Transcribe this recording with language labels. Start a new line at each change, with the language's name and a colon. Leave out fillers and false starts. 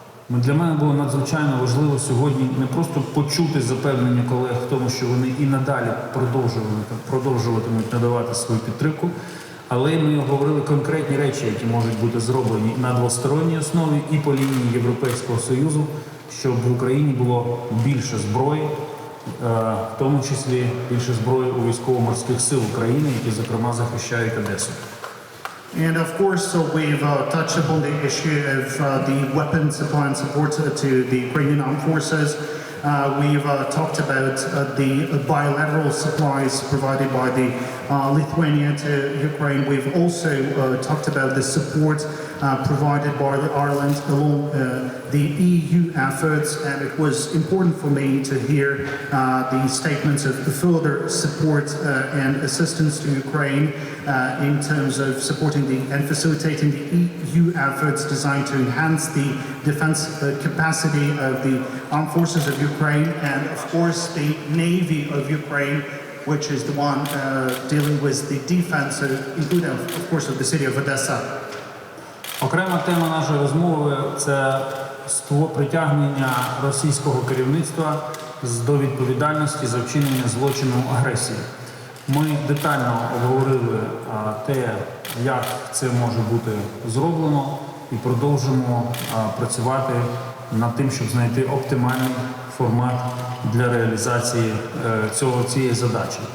Ukrainian: Для мене було надзвичайно важливо сьогодні не просто почути запевнення колег в тому, що вони і надалі продовжуватимуть надавати свою підтримку, але ми говорили конкретні речі, які можуть бути зроблені на двосторонній основі і по лінії Європейського Союзу, щоб в Україні було більше зброї, в тому числі більше зброї у військово-морських сил України, які, зокрема, захищають Одесу.
English: And of course, so we've touched upon the issue of the weapon supply and support to the Ukrainian armed forces. We've talked about the bilateral supplies provided by the Lithuania to Ukraine. We've also talked about the support provided by Ireland along the EU efforts, and it was important for me to hear the statements of further support and assistance to Ukraine in terms of supporting and facilitating the EU efforts designed to enhance the defense capacity of the armed forces of Ukraine and, of course, the Navy of Ukraine, which is the one dealing with the defense, including, of course, of the city of Odessa.
Ukrainian: Окрема тема нашої розмови – це притягнення російського керівництва до відповідальності за вчинення злочину агресії. Ми детально обговорили те, як це може бути зроблено, і продовжимо працювати над тим, щоб знайти оптимальний формат для реалізації цієї задачі.